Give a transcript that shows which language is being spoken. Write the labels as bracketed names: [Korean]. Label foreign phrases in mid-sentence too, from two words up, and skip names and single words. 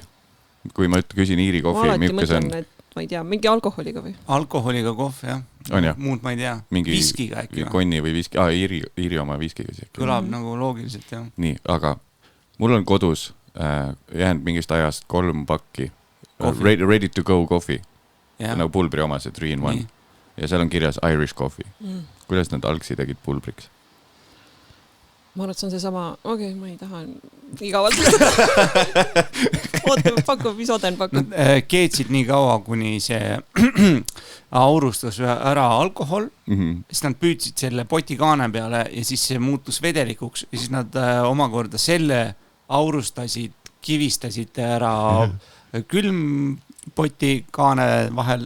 [Estonian] Kui ma küsin Iiri kohvi, ma alati mõtlen, et ma ei tea, mingi alkoholiga või? Alkoholiga kohv, jah. On jah? Muud ma ei tea. Mingi viskiga äkki. Konni või viski. Iiri oma viskiga. Kõlab nagu loogiliselt, jah. Nii, aga mul on kodus jäänud mingist ajast 3 pakki [English] ready to go [Estonian] kohvi. Nagu pulbri oma, see 3-in-1. Ja seal on kirjas [English] Irish coffee. [Estonian] Kuidas nad algsi tegid pulbriks? Ma arvan, et see on see sama, ma ei taha igavalt. Ootame, mis Oden pakub? Keetsid nii kaua, kuni see aurustas ära alkohol, siis nad püüdsid selle potikaane peale ja siis see muutus vedelikuks ja siis nad omakorda selle aurustasid, kivistasid ära külmpotikaane vahel.